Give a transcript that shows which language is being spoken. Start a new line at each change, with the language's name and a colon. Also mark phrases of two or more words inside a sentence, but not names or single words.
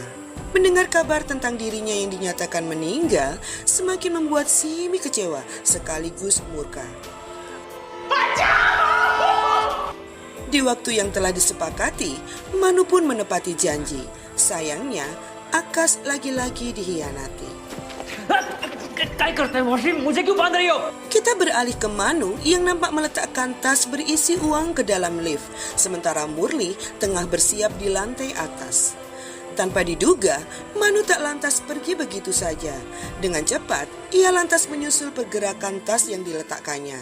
Indonesian: Mendengar kabar tentang dirinya yang dinyatakan meninggal semakin membuat Simi kecewa sekaligus murka. Di waktu yang telah disepakati, Manu pun menepati janji. Sayangnya, Akas lagi-lagi dihianati.
Hindi: काय करते हैं वॉशिंग मुझे क्यों बांध रही हो?
Indonesian: Kita beralih ke Manu yang nampak meletakkan tas berisi uang ke dalam lift, sementara Murli tengah bersiap di lantai atas. Tanpa diduga, Manu tak lantas pergi begitu saja. Dengan cepat, ia lantas menyusul pergerakan tas yang diletakkannya.